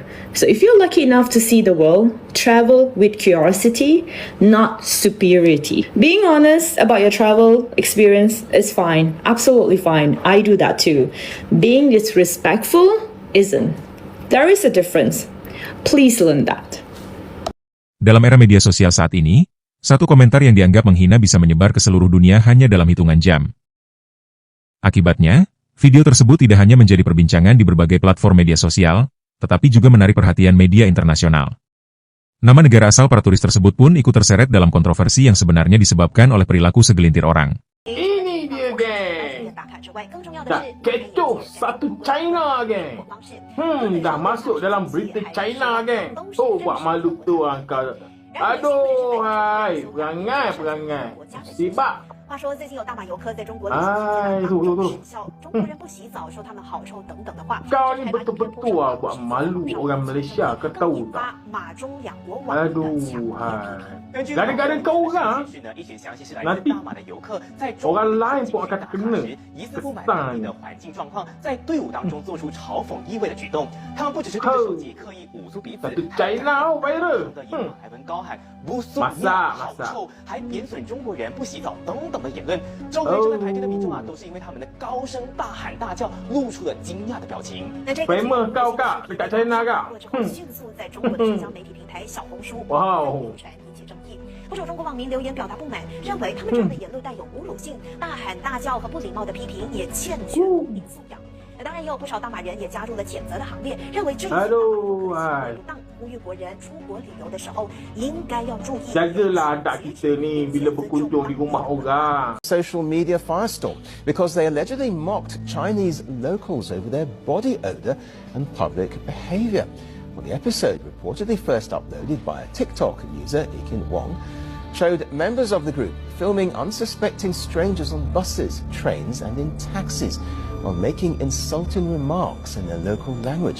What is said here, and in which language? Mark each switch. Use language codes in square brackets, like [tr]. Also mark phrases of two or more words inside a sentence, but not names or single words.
[en] So if you're lucky enough to see the world, travel with curiosity, not superiority. Being honest about your travel experience is fine, absolutely fine. I do that too. Being disrespectful isn't. There is a difference. Please learn that. [id] Dalam era media sosial saat ini, satu komentar yang dianggap menghina bisa menyebar ke seluruh dunia hanya dalam hitungan jam. Akibatnya, video tersebut tidak hanya menjadi perbincangan di berbagai platform media sosial, tetapi juga menarik perhatian media internasional. Nama negara asal para turis tersebut pun ikut terseret dalam kontroversi yang sebenarnya disebabkan oleh perilaku segelintir orang. [ms] Ini dia, geng. Dah kecoh satu China, geng. Dah masuk dalam berita China, geng. Oh, buat malu tu angka. Aduh, hai, perangai. Sibak. [zh] 话说，最近有大马游客在中国的中国人不洗澡，说他们好臭等等的话。 [ms] Kau ni betul-betul buat malu orang Malaysia, kau tahu tak? [zh] 马中两国网 [ms] Aduh, hai. Gara-gara kau orang, nanti orang lain pun akan kena. Kesan. Satu China viral. Masak. [zh] 还贬损中国人不洗澡等等的言论，周围正在排队的民众啊，都是因为他们的高声大喊大叫，露出了惊讶的表情。那这个 [ms] famous kau kak dekat China kak. [zh] 迅速在中国的社交媒体平台小红书流传，引起争议。不少中国网民留言表达不满，认为他们这样的言论带有侮辱性，大喊大叫和不礼貌的批评也欠缺公民素养。当然，也有不少大马人也加入了谴责的行列，认为这一次呼吁国人出国旅游的时候应该要注意。 [ms] Jagalah anak kita ni bila berkunjung di rumah orang. [en] Social media firestorm because they allegedly mocked Chinese locals over their body odor and public behavior. Well, the episode, reportedly first uploaded by a TikTok user, Ikin Wong, showed members of the group filming unsuspecting strangers on buses, trains and in taxis while making insulting remarks in their local language.